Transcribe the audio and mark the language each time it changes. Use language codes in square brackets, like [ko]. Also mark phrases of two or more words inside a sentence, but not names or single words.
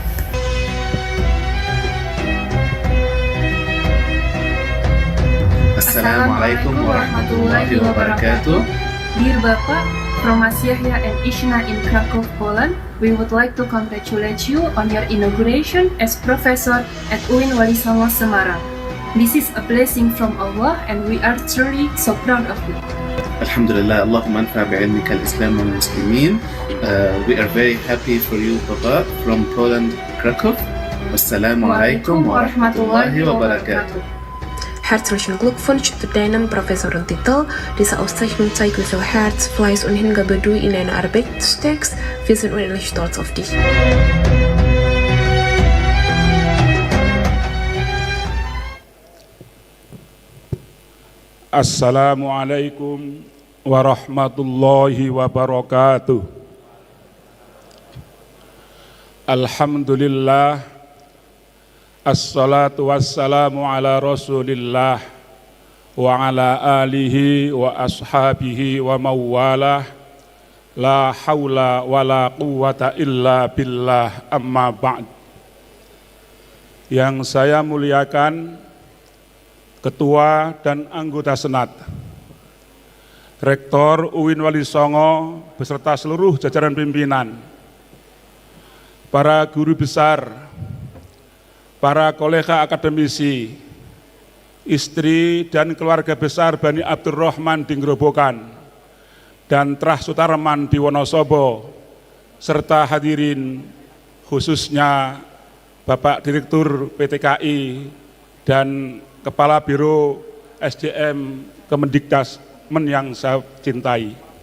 [ar] السلام عليكم ورحمة الله وبركاته. [en] Dear Bapak, from Yahya and Ishna in Krakow, Poland, we would like to congratulate you on your inauguration as professor at UIN Wali Songo Semarang. This is a blessing from Allah and we are truly so proud of you. [ar] الحمد لله، اللهم انفع بعلمك الإسلام والمسلمين. [en] We are very happy for you, Papa, from Poland, Krakow. [ar] والسلام عليكم ورحمة الله وبركاته. [de] Herzlichen Glückwunsch zu deinem Professorentitel. Diese Auszeichnung zeigt, wie viel Herz, Fleiß und Hingabe du in deine Arbeit steckst. Wir sind unendlich stolz auf dich. [ar] السلام عليكم ورحمة الله وبركاته. الحمد لله، الصلاة والسلام على رسول الله وعلى آله وأصحابه ومن والاه، لا حول ولا قوة إلا بالله، أما بعد. [id] Yang saya muliakan Ketua dan anggota Senat, Rektor UIN Wali Songo beserta seluruh jajaran pimpinan, para guru besar, para kolega akademisi, istri dan keluarga besar Bani Abdurrahman di Grobogan, dan Trah Sutarman di Wonosobo, serta hadirin khususnya Bapak Direktur PT KAI dan Kepala Biro SDM Kemendikbudmen yang saya cintai.